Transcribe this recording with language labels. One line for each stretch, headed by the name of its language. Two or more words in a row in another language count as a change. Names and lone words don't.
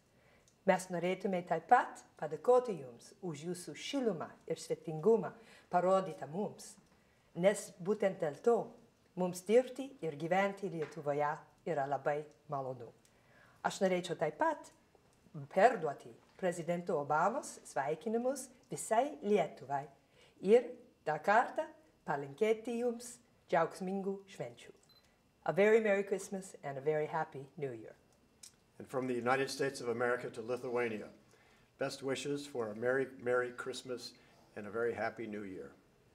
Lithuanian: Mes norėtume taip pat padėkoti jums už jūsų šilumą ir svetingumą parodytą mums, nes būtent dėl to mums dirbti ir gyventi Lietuvoje yra labai malonu. Aš norėčiau taip pat perduoti prezidento Obamos sveikinimus visai Lietuvai ir dar kartą palinkėti jums džiaugsmingų švenčių.
English: A very Merry Christmas and a very Happy New Year. And from the United States of America to Lithuania, best wishes for a Merry Christmas and a very Happy New Year.